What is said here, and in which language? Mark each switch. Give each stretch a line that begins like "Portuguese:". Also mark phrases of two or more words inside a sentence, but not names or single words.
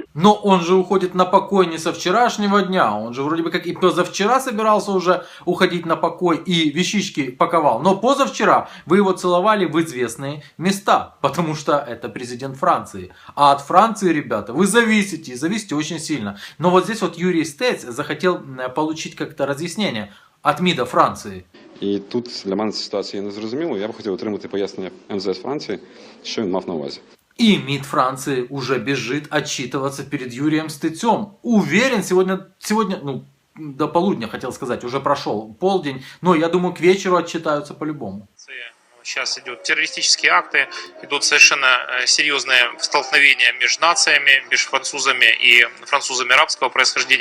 Russian: Но он же уходит на покой не со вчерашнего дня. Он же вроде бы как и позавчера собирался уже уходить на покой и вещички паковал. Но позавчера вы его целовали в известные места. Потому что это президент Франции. А от Франции, ребята, вы зависите очень сильно. Но вот здесь вот Юрий Стец захотел получить как-то разъяснение. от МИДа Франции.
Ukrainian: І тут для мене ситуація не зрозуміла. Я б хотів отримати пояснення МЗС Франції, що він мав на увазі.
Russian: И МИД Франции уже бежит отчитываться перед Юрием Стыцем. Уверен, сегодня, до полудня, хотел сказать, уже прошел полдень, но я думаю, к вечеру отчитаются по-любому. Сейчас идут террористические акты, идут совершенно серьезные столкновения между нациями, между французами арабского происхождения.